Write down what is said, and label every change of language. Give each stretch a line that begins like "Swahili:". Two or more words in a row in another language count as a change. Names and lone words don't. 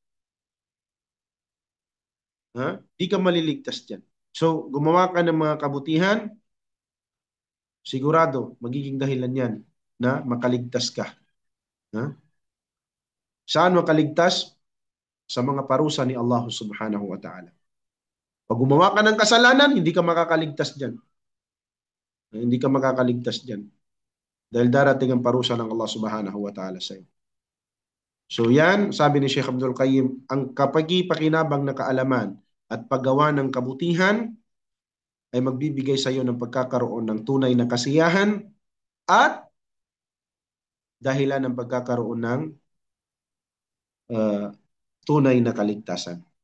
Filipino: Hindi ka maliligtas dyan. So, gumawa ka ng mga kabutihan, sigurado, magiging dahilan yan na makaligtas ka. Saan makaligtas? Sa mga parusa ni Allah
Arabic: سبحانه وتعالى.
Filipino: Pag gumawa ka ng kasalanan, hindi ka makakaligtas dyan. Hindi ka makakaligtas dyan. Dahil darating ang parusa ng Allah
Arabic: سبحانه وتعالى
Filipino: sa iyo. So yan, sabi ni Sheikh Ibnul Qayyim, ang kapagi-pakinabang na kaalaman at paggawa ng kabutihan ay magbibigay sa iyo ng pagkakaroon ng tunay na kasiyahan at dahilan ng pagkakaroon ng tunay na kaligtasan.